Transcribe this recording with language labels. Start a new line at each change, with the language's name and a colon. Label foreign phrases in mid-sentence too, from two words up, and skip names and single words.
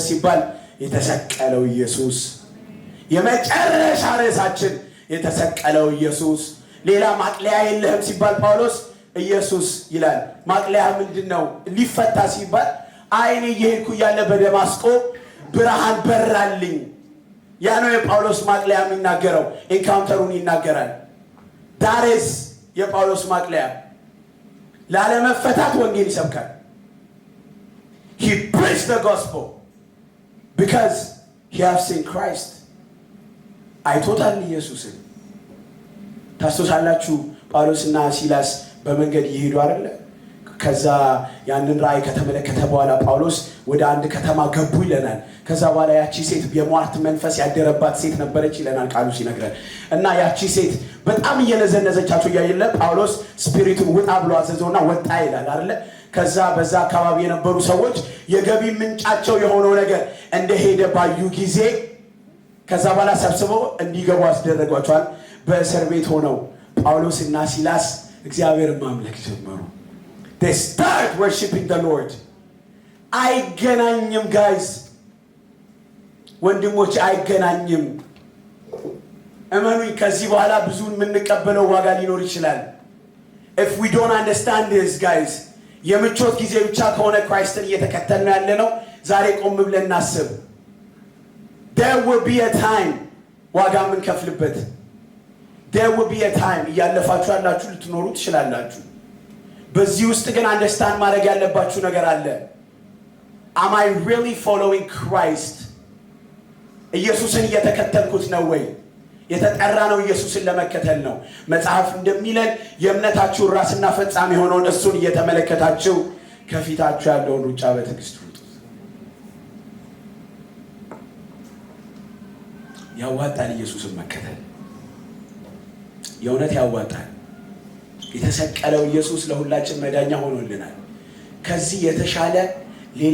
Amharic: ሲባል የተሰቀለው ኢየሱስ የመጨረሻ ርዕሳችን የተሰቀለው ኢየሱስ ሌላ ማቅለያ የለህም ሲባል ጳውሎስ ኢየሱስ ይላል ማቅለያ ምንድነው ሊፈታ ሲባል አይኔ እየሄድኩ ያለ በደማስቆ ብርሃን በራልኝ ያ ነው የጳውሎስ ማቅለያ የሚናገረው ኢንካውንተሩን ይናገራል ዳሬስ የጳውሎስ ማቅለያ ላለመፈታት ወንጌል ይሰብካል
English: he preached the gospel because he has seen Christ
Amharic: አይቶታል ኢየሱስን ታስታውሳላችሁ ጳውሎስና ሲላስ በመንገድ ይሄዱ አይደለ ከዛ ያንን ራእይ ከተመለከተ በኋላ ጳውሎስ ወደ አንድ ከተማ ገቡ ይለናል ከዛ በኋላ ያቺ ሴት የሟርት መንፈስ ያደረባት ሴት ነበረች ይለናል ቃሉ ሲነግረን እና ያቺ ሴት በጣም እየነዘነዘቻቸው ያይለ ጳውሎስ ስፒሪቱን ውጣ ብሎ አዘዘውና ወጣ ይላል አይደለ ከዛ በዛ አካባቢ የነበሩ ሰዎች የገቢ ምንጫቸው የሆነው ነገር እንደሄደ ባዩ ጊዜ ከዛ በኋላ ሰብስበው እንዲገቡ አስደረጓቸዋል። በእስር ቤት ሆነው ጳውሎስና ሲላስ እግዚአብሔርን ማምለክ ጀመሩ።
English: they start worshiping the Lord።
Amharic: አይገናኝም ጋይስ ወንድሞች አይገናኝም። እመኑኝ ከዚህ በኋላ ብዙ የምንቀበለው ዋጋ ሊኖር ይችላል።
English: if we don't understand this guys
Amharic: የምቾት ጊዜ ብቻ ከሆነ ክራይስትን እየተከተልን ያለነው ዛሬ ቆም ብለን እናስብ።
English: there will be a time
Amharic: ዋጋ የምንከፍልበት
English: there will be a time
Amharic: እያለፋችሁ ያላችሁ ልትኖሩ ትችላላችሁ። በዚህ ውስጥ ግን አንደርስታንድ ማድረግ ያለባችሁ ነገር አለ።
English: am I really following Christ?
Amharic: ኢየሱስን እየተከተልኩት ነው ወይ? የተጠራ ነው ኢየሱስን ለመከተል ነው። መጽሐፍ እንደሚለን የእምነታችሁ ራስና ፈጻሚ ሆኖን እሱን እየተመለከታችሁ ከፊታችሁ ያለውን ሩጫ በትዕግስት ሩጡ። ያዋጣል ኢየሱስን መከተል የእውነት ያዋጣል። የተሰቀለው ኢየሱስ ለሁላችን መዳኛ ሆኖልናል። ከዚህ የተሻለ ሌላ